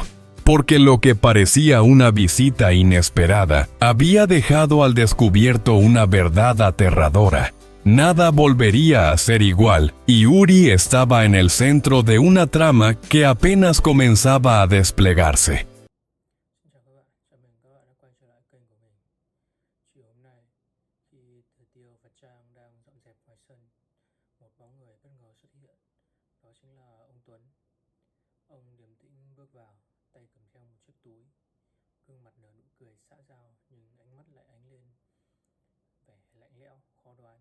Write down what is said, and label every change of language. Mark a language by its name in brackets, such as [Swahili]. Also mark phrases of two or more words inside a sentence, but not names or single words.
[Spanish] Porque lo que parecía una visita inesperada había dejado al descubierto una verdad aterradora. Nada volvería a ser igual, y Uri estaba en el centro de una trama que apenas comenzaba a desplegarse. [Vietnamese] Xin chào các bạn đã quay trở lại kênh của mình. Chiều hôm nay, khi Tử Tiêu và Trang đang dọn dẹp ngoài sân, một bóng người bất ngờ xuất hiện. Đó chính là ông Tuấn. Ông điềm tĩnh bước vào, tay cầm theo một chiếc túi, gương mặt nở nụ cười xã giao nhưng ánh mắt lại ánh lên vẻ lạnh lẽo, khó đoán.